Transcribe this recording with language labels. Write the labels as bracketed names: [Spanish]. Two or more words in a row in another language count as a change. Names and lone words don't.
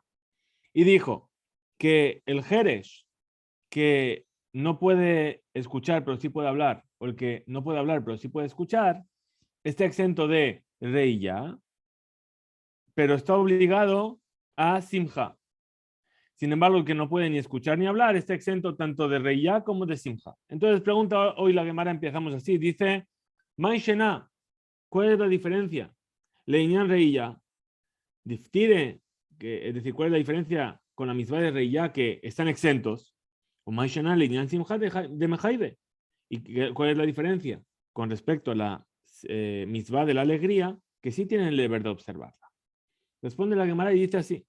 [Spanish] Y dijo que el Jeresh, que no puede escuchar pero sí puede hablar, o el que no puede hablar pero sí puede escuchar, está exento de Reiyá, pero está obligado a Simcha. Sin embargo, el que no puede ni escuchar ni hablar está exento tanto de Reiyá como de Simcha. Entonces pregunta hoy la Gemara, empezamos así, dice, [Aramaic] מאי שנא, [Spanish] ¿cuál es la diferencia? [Aramaic] לענין ראייה דפטירי, [Spanish] es decir, ¿cuál es la diferencia con la mitzvah de Reiyá que están exentos? [Aramaic] או מאי שנא לענין שמחה דמחייבי. [Spanish] ¿Y cuál es la diferencia con respecto a la mitzvah de la alegría que sí tienen el deber de observarla? Responde la Gemara y dice así.